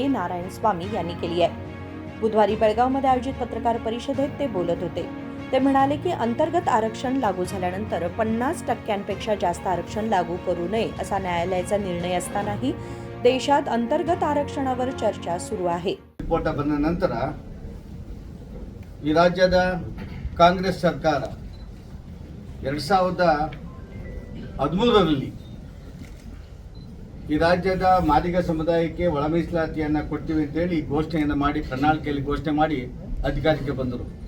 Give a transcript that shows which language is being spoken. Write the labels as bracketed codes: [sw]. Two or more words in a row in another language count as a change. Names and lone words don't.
[mr] नारायणस्वामी यांनी केली आहे. बुधवारी बेळगावमध्ये आयोजित पत्रकार परिषदेत ते बोलत होते. ते म्हणाले की अंतर्गत आरक्षण लागू झाल्यानंतर 50% जास्त आरक्षण लागू करू नये असा न्यायालयाचा निर्णय असतानाही देशात अंतर्गत आरक्षणावर चर्चा सुरू आहे. [kn] ರಿಪೋರ್ಟ್ ಬಂದ ನಂತರ ಈ ರಾಜ್ಯದ ಕಾಂಗ್ರೆಸ್ ಸರ್ಕಾರ 2013ರಲ್ಲಿ ಈ ರಾಜ್ಯದ ಮಾದಿಗ ಸಮುದಾಯಕ್ಕೆ ಒಳ ಮೀಸಲಾತಿಯನ್ನು ಕೊಡ್ತೀವಿ ಅಂತೇಳಿ ಘೋಷಣೆಯನ್ನು ಮಾಡಿ ಪ್ರಣಾಳಿಕೆಯಲ್ಲಿ ಘೋಷಣೆ ಮಾಡಿ ಅಧಿಕಾರಕ್ಕೆ ಬಂದರು.